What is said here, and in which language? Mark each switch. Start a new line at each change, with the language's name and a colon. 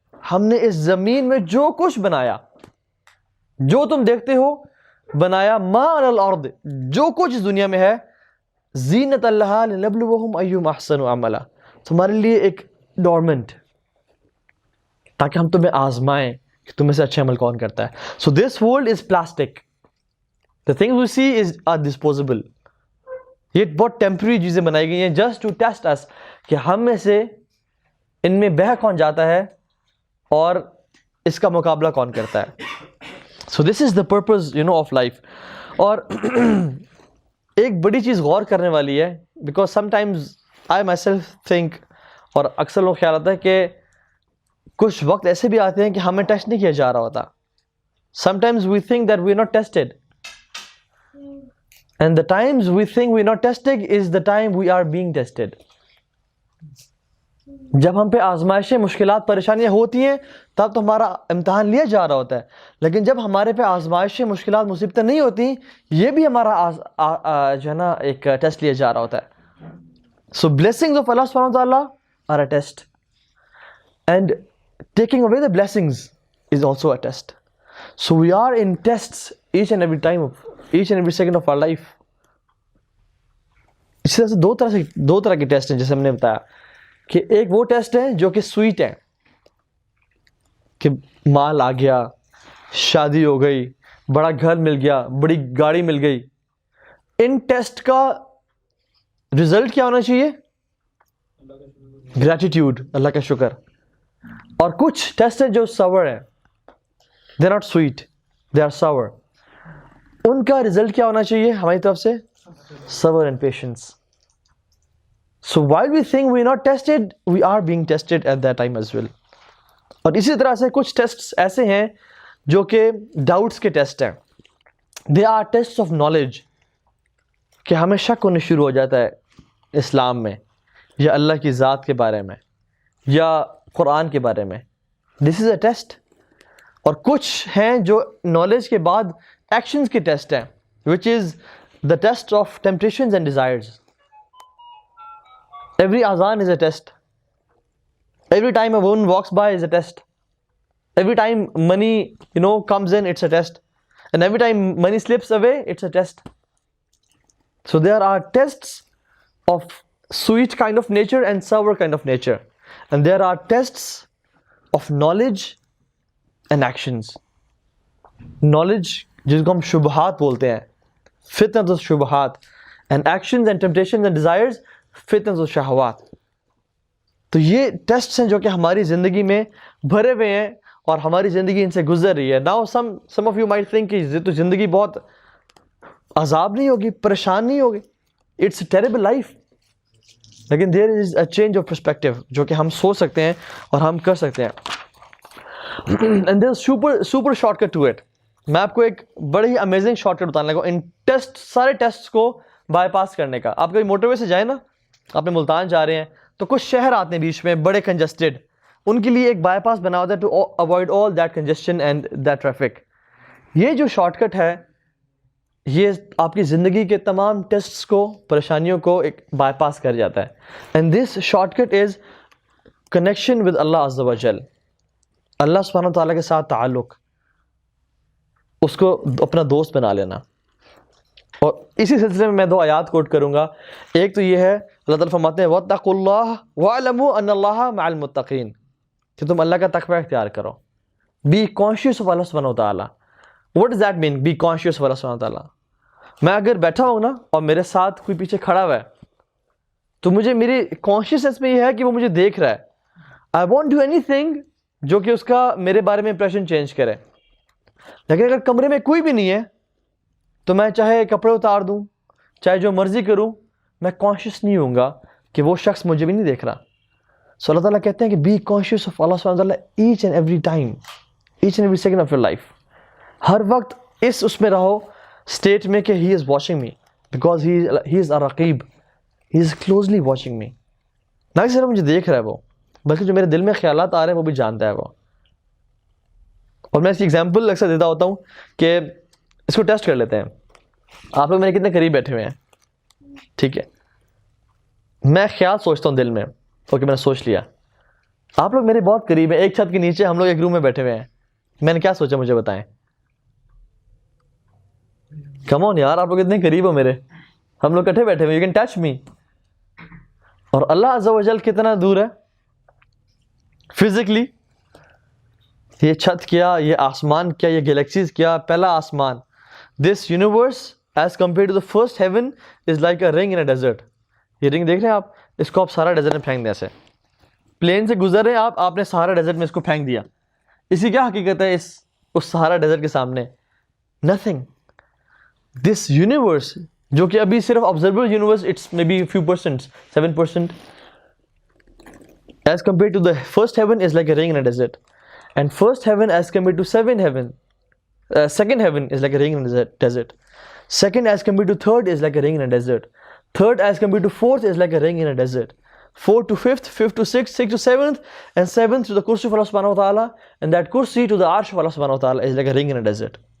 Urdu: ہم نے اس زمین میں جو کچھ بنایا, جو تم دیکھتے ہو بنایا,
Arabic: مَا عَلَى الْأَرْضِ,
Urdu: جو کچھ اس دنیا میں ہے,
Arabic: زِينَةً لَهَا لِنَبْلُوَهُمْ أَيُّهُمْ أَحْسَنُ عَمَلًا,
Urdu: تمہارے لیے ایک ڈورمنٹ, تاکہ ہم تمہیں آزمائیں کہ تم میں سے اچھے عمل کون کرتا ہے.
English: So this world is plastic. The things we see are disposable.
Urdu: یہ بہت ٹیمپرری چیزیں بنائی گئی ہیں
English: just to test us
Urdu: کہ ہم میں سے ان میں بہہ کون جاتا ہے اور اس کا مقابلہ کون کرتا ہے.
English: So this is the purpose of life.
Urdu: اور ایک بڑی چیز غور کرنے والی ہے,
English: because sometimes I myself think,
Urdu: اور اکثر لوگ خیال آتا ہے کہ کچھ وقت ایسے بھی آتے ہیں کہ ہمیں ٹیسٹ نہیں کیا جا رہا ہوتا.
English: Sometimes we think that we are not tested. And the times we think we are not tested is the time we are being tested.
Urdu: جب ہم پہ آزمائشیں, مشکلات, پریشانیاں ہوتی ہیں تب تو ہمارا امتحان لیا جا رہا ہوتا ہے. لیکن جب ہمارے پہ آزمائشیں, مشکلات, مصیبتیں نہیں ہوتی, یہ بھی ہمارا جو ہے نا ایک ٹیسٹ لیا جا رہا ہوتا ہے.
English: So blessings of Allah subhanahu wa ta'ala are a test. And taking away the blessings is also a test. So we are in tests each and every time of each and every second of our life.
Urdu: اسی طرح سے دو طرح کے test ہیں, جیسے ہم نے بتایا کہ ایک وہ ٹیسٹ ہے جو کہ سویٹ ہے, کہ مال آ گیا, شادی ہو گئی, بڑا گھر مل گیا, بڑی گاڑی مل گئی. ان ٹیسٹ کا رزلٹ کیا ہونا چاہیے؟ گریٹیٹیوڈ, اللہ کا شکر. اور کچھ ٹیسٹ ہیں جو ساور ہیں,
English: They are not sweet, they are sour.
Urdu: ان کا رزلٹ کیا ہونا چاہیے ہماری طرف سے؟ صبر and patience.
English: So while we think we are not tested, we are being tested at that time as well.
Urdu: اور اسی طرح سے کچھ ٹیسٹس ایسے ہیں جو کہ ڈاؤٹس کے ٹیسٹ ہیں.
English: they are tests of knowledge,
Urdu: کہ ہمیں شک ہونے شروع ہو جاتا ہے اسلام میں, یا اللہ کی ذات کے بارے میں, یا قرآن کے بارے میں.
English: This is a test.
Urdu: اور کچھ ہیں جو نالج کے بعد ایکشنز کے ٹیسٹ ہیں,
English: which is the test of temptations and desires. Every azan is a test. Every time a woman walks by is a test. Every time money comes in, it's a test. And every time money slips away, it's a test. So there are tests of sweet kind of nature and sour kind of nature. And there are tests of knowledge and actions. Knowledge
Urdu: جس کو ہم شبہات بولتے ہیں,
Arabic: فتنۃ الشبہات,
English: and actions and temptations and desires,
Arabic: فتنۃ الشہوات.
Urdu: تو یہ tests ہیں جو کہ ہماری زندگی میں بھرے ہوئے ہیں اور ہماری زندگی ان سے گزر رہی ہے.
English: Now some of you might think
Urdu: کہ یہ تو زندگی بہت عذاب نہیں ہوگی, پریشان نہیں ہوگی,
English: it's a terrible life.
Urdu: لیکن
English: there is a change of perspective
Urdu: جو کہ ہم سوچ سکتے ہیں اور ہم کر سکتے ہیں.
English: And there's super shortcut to it.
Urdu: میں آپ کو ایک بڑی ہی امیزنگ شارٹ کٹ بتانے لگا ان ٹیسٹ, سارے ٹیسٹ کو بائی پاس کرنے کا. آپ کبھی موٹر وے سے جائیں نا, آپ نے ملتان جا رہے ہیں تو کچھ شہر آتے ہیں بیچ میں بڑے کنجسٹڈ, ان کے لیے ایک بائی پاس بنا ہوتا ہے
English: To avoid all that congestion and that traffic.
Urdu: یہ جو شارٹ کٹ ہے یہ آپ کی زندگی کے تمام ٹیسٹس کو, پریشانیوں کو ایک بائی پاس کر جاتا ہے.
English: and this short cut is connection with Allah عز و جل,
Urdu: اللہ سبحانہ تعالیٰ کے ساتھ تعلق, اس کو اپنا دوست بنا لینا. اور اسی سلسلے میں 2 آیات کوٹ کروں گا. ایک تو یہ ہے, اللہ تعالیٰ فرماتے ہیں
Arabic: وَاتَّقُوا اللَّهَ وَاعْلَمُوا أَنَّ اللَّهَ مَعَ الْمُتَّقِينَ,
Urdu: کہ تم اللہ کا تقوی اختیار کرو.
English: Be conscious of Allah subhanahu wa ta'ala. What does that mean, be conscious of Allah subhanahu wa ta'ala?
Urdu: میں اگر بیٹھا ہوں نا اور میرے ساتھ کوئی پیچھے کھڑا ہوا ہے تو مجھے میری کانشیسنس میں یہ ہے کہ وہ مجھے دیکھ رہا ہے.
English: I won't do anything
Urdu: جو کہ اس کا میرے بارے میں امپریشن چینج کرے. لیکن اگر کمرے میں کوئی بھی نہیں ہے تو میں چاہے کپڑے اتار دوں, چاہے جو مرضی کروں, میں کانشیس نہیں ہوں گا کہ وہ شخص مجھے بھی نہیں دیکھ رہا. سو اللہ تعالیٰ کہتے ہیں کہ
English: Be conscious of Allah سبحانہ وتعالی each and every time, each and every second of your life.
Urdu: ہر وقت اس میں رہو اسٹیٹ میں کہ
English: He is watching me, because he is الرقیب, he is closely watching me.
Urdu: نہ صرف مجھے دیکھ رہا ہے وہ, بلکہ جو میرے دل میں خیالات آ رہے ہیں وہ بھی جانتا ہے وہ. اور میں اس کی ایگزامپل اکثر دیتا ہوتا ہوں کہ اس کو ٹیسٹ کر لیتے ہیں. آپ لوگ میرے کتنے قریب بیٹھے ہوئے ہیں, ٹھیک ہے, میں خیال سوچتا ہوں دل میں, اوکے میں نے سوچ لیا. آپ لوگ میرے بہت قریب ہیں, ایک چھت کے نیچے ہم لوگ ایک روم میں بیٹھے ہوئے ہیں, میں نے کیا سوچا مجھے بتائیں. کم آن یار, آپ لوگ اتنے قریب ہو میرے, ہم لوگ کٹھے بیٹھے ہوئے,
English: You can touch me.
Urdu: اور اللہ عز و جل کتنا دور ہے فزیکلی, یہ چھت کیا, یہ آسمان کیا, یہ گلیکسیز کیا, پہلا آسمان.
English: This universe as compare to the first heaven is like a ring in a desert.
Urdu: یہ رنگ دیکھ رہے ہیں آپ, اس کو آپ سارا ڈیزرٹ میں پھینک دیں. ایسے پلین سے گزر رہے ہیں آپ نے سہارا ڈیزرٹ میں اس کو پھینک دیا. اسی کیا حقیقت ہے اس سہارا ڈیزرٹ کے سامنے؟ نتھنگ.
English: this universe
Urdu: جو کہ ابھی صرف
English: Observable universe, it's may be few percent, 7%, as compare to the first heaven is like a ring in a desert. And first heaven as compare to second heaven is like a ring in a desert. Second as compared to third is like a ring in a desert. Third as compared to fourth is like a ring in a desert. Fourth to fifth, fifth to sixth, sixth to seventh, and seventh to the kursi of Allah subhanahu wa ta'ala, and that kursi to the arsh of Allah subhanahu wa ta'ala is like a ring in a desert.